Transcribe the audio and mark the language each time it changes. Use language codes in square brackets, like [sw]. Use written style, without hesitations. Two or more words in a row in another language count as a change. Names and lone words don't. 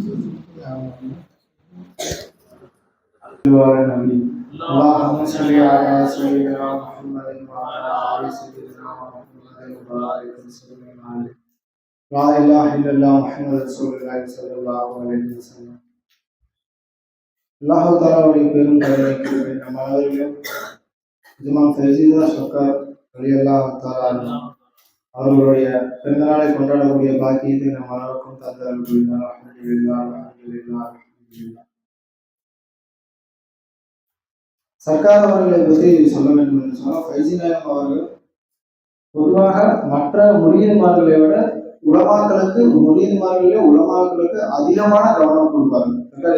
[ar] اللهم صل على سيدنا محمد وعلى آل سيدنا محمد وبارك وسلم عليه. لا إله إلا الله محمد رسول الله صلى الله عليه وسلم. [ta] அல்லாஹ் தஆலாவுடைய பெரும் கருணைக்கு நம் அனைவரும் இமாம் ஃபைஸிதா ஷக்கர் [ar] رضي الله تعالى [ta] அவர்களுடைய பிறந்தநாளை கொண்டாடக்கூடிய பாக்கியத்தை நம் அனைவருக்கும் தந்தார். சர்க்கார் அவர்களை பற்றி சொல்ல வேண்டும் என்று சொன்னால், ஃபைசி நாயம் அவர்கள் பொதுவாக மற்ற முரீதுமார்களை விட உலமாக்களுக்கு அதிகமான கவனம் கொடுப்பாங்க.